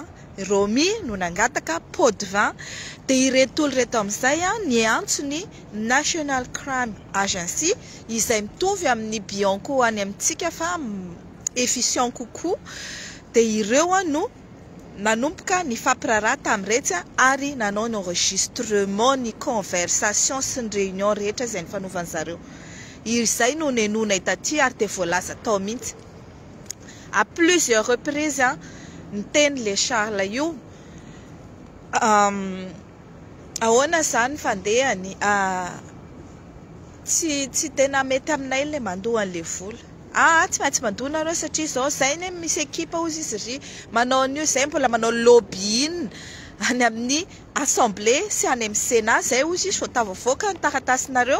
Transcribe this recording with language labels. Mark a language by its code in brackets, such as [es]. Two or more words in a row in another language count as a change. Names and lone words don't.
[mg] Romy no nangataka [fr] pot de vin. [mg] Dia ireto olona reto amin'izay ny antsony National Crime Agency izay mitovy amin'ny Bianco any amintsika fa efficient kokoa. Dia ireo no nanomboka ny fampiraharaha tamin'iretsy ary nanao ny enregistrement, ny conversation sy ny réunion rehetra izay nifanaovan'ny zareo. Izay no nenona itaty ary dia voalaza tao mihitsy. [fr] À plusieurs reprises [mg] niteny le Charles io ahoana zany fandehany tsy tena mety aminay le mandoa an'le vola. Tsy maintsy mandoa nareo satria zao zay ne misy ekipa ozy izy ry manao an'io zay mbola manao lobbying any amin'ny assemblée sy any amin'ny sénat zay ozy izy tavoavoaka ny taratasinareo.